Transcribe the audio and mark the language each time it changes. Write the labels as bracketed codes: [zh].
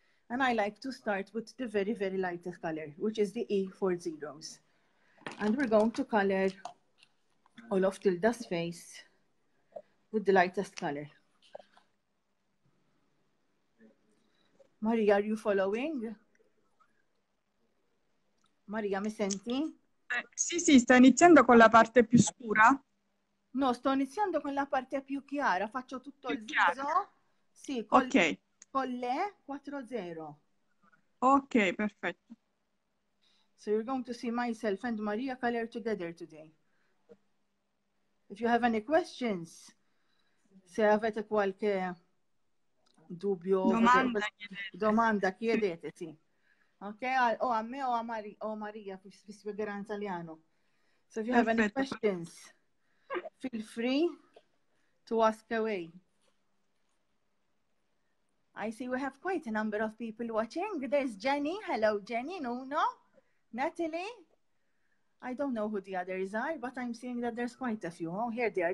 [en] And I like to start with the very, very lightest color, which is the E40s. And we're going to color all of Tilda's face with the lightest color. Maria, are you following? [it] Maria, mi senti? Sì, sta iniziando con la parte più scura. No, sto iniziando con la parte più chiara. Faccio tutto il viso. Sì, con le 4-0. Ok, perfetto. [en] So you're going to see myself and Maria color together today. If you have any questions, [it] se avete qualche dubbio, domanda, chiedete, sì. Ok? O a me o a Maria, vi spiegherà in italiano. [en] So if you have any questions, feel free to ask away. I see we have quite a number of people watching. There's Jenny. Hello, Jenny. Nuno. Natalie. I don't know who the others are, but I'm seeing that there's quite a few. Oh, here they are.